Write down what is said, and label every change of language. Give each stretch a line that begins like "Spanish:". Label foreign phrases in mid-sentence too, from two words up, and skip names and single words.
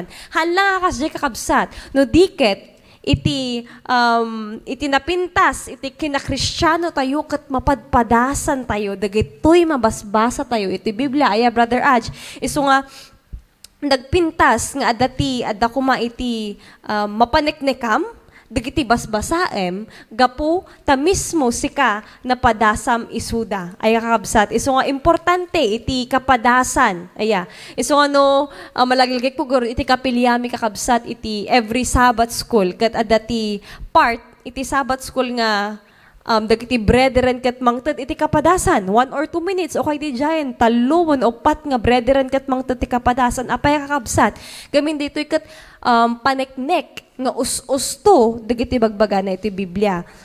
Iloko: Haan lang nga kasdi kakabsat. No diket, iti napintas, iti kinakristyano tayo, kat mapadpadasan tayo, dagitoy mabasbasa tayo, iti Biblia, aya Brother Aj, iso nga, nagpintas nga adati adda kuma iti mapaneknekam dagiti basbasaem gapu ta mismo sika napadasam isuda ay kakabsat iso nga importante iti kapadasan aya iso nga no malagilgek ko iti kapilyami kakabsat iti every Sabbath school ket adati part iti Sabbath school nga dagiti brethren ket mangted iti kapadasan
English: 1 or 2 minutes
Iloko: o kay di jayen talluon o pat nga brethren ket mangted iti kapadasan apay kakabsat gamin ditoy ket paneknek nga us-usto dagiti bagbaga na iti Biblia